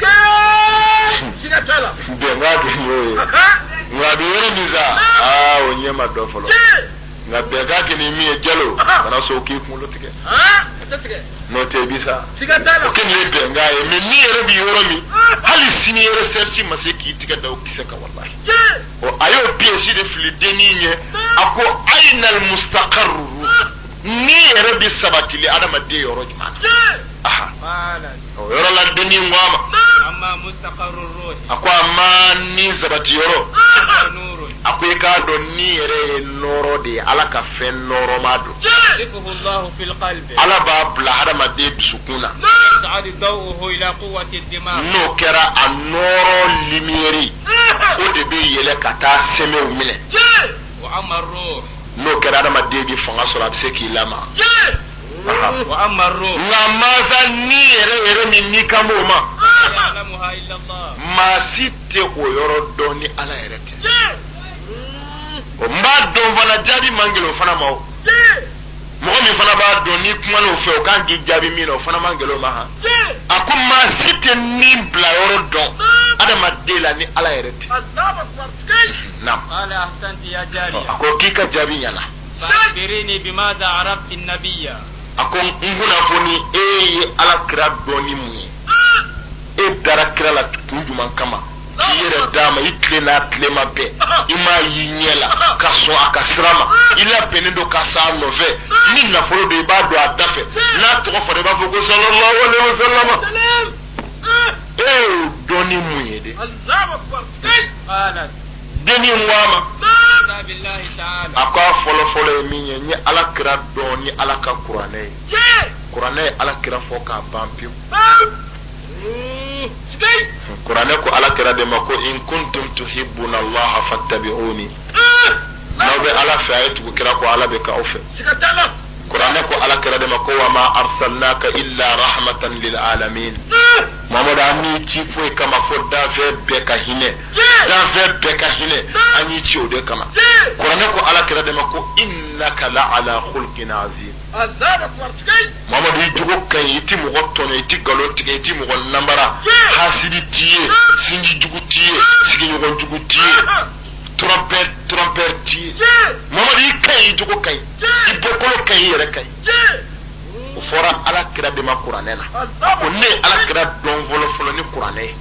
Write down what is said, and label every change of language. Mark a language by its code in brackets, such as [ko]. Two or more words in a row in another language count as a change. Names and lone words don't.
[bm] bɛnkan kɛ nin y'o ye nka a bɛ yɔrɔ min sa o ɲɛ ma dɔ fɔlɔ nka bɛnkan kɛ nin min ye jalo kana sɔn k'i kunkolo tigɛ n'o tɛ i bɛ sa o kɛ nin ye bɛnkan ye mɛ n'i yɛrɛ bɛ yɔrɔ min hali sini recherche ma se k'i tigɛ da o kisɛ kan walahi a y'o pièce de fili dennin ɲɛ a ko [ar] أين المستقر [bm] ni yɛrɛ bi sabatili adamaden yɔrɔ jumɛn na o yɔrɔ la dennin ko a ma [ar] أما مستقر الروح [bm] a ko amma ni sabati yɔrɔ نور a ko i k'a dɔn ni yɛrɛ ye nɔrɔ de ye ala ka fɛn nɔrɔma don [ar] يقذفه الله في القلب [bm] ala b'a bila hadamaden dusukun na [ar] يصعد ضوءه إلى قوة الدماغ [bm] n'o kɛra a nɔrɔ lumière o de bɛ yɛlɛ ka taa sɛmɛw minɛ [ar] وأما الروح [bm] n'o kɛra hadamaden bi fanga sɔrɔ a bɛ se k'i lama [ar] وأما الروح [bm] nka mansa ni yɛrɛ min n'i kan b'o ma [ar] لا يعلمها إلا الله [bm] maa si tɛ o yɔrɔ dɔn ni ala yɛrɛ tɛ o n b'a dɔn fana jaabi man gɛlɛn o fana ma o mɔgɔ min fana b'a dɔn n'i kumana o fɛ o kan k'i jaabi min na o fana man gɛlɛn o ma han a ko maa si tɛ min bila yɔrɔ dɔn adamaden la ni ala yɛrɛ tɛ naam [ar] قال أحسنت يا جارية [bm] a ko k'i ka jaabi ɲɛna [ar] فأخبريني بماذا عرفت النبي [bm] a ko n kunnafoni e ye ala kira dɔn ni mun ye e dara kira la kun jumɛn kama k'i yɛrɛ d'a ma i tile n'a tilema bɛɛ i m'a y'i ɲɛ la ka sɔn a ka sira ma i labɛnnen don ka s'a nɔfɛ ni nafolo don i b'a don a da fɛ n'a tɔgɔ fɔra i b'a fɔ ko [ar] صلى الله عليه وسلم [bm] e y'o dɔn ni mun ye de قالت dennin ko a ma [ar] كتاب الله تعالى [bm] a ko a fɔlɔfɔlɔ ye min ye n ye ala kira dɔn ni ala ka kuranɛ ye kuranɛ ye ala kira fɔ k'a ban pewu kuranɛ ko ala kira de ma ko [ar] إن كنتم تحبون الله فاتبعوني [bm] n'aw bɛ ala fɛ a ye tugu kira ko ala bɛ k'aw fɛ kuranɛ ko ala kira de ma ko [ar] وما أرسلناك إلا رحمة للعالمين [bm] mamadu an y'i ci foyi kama fo danfɛn bɛɛ ka hinɛ danfɛn bɛɛ ka hinɛ an y'i ci o de kama kuranɛ ko ala kira de ma ko innaka [ar] لعلى خلق عظيم [bm] mamadu i jogo ka ɲi i ti mɔgɔ tɔnɔ i ti nkalon tigɛ i ti mɔgɔ nanbara hasidi t'i ye sinji jugu t'i ye sigiɲɔgɔn jugu t'i ye trompeur t'i ye mamadu i ka ɲi i jogo ka ɲi i bɔkolo ka ɲi i yɛrɛ ka ɲi o fɔra ala kira de ma kuranɛ na ko ne ye ala kira dɔn fɔlɔfɔlɔ ni kuranɛ ye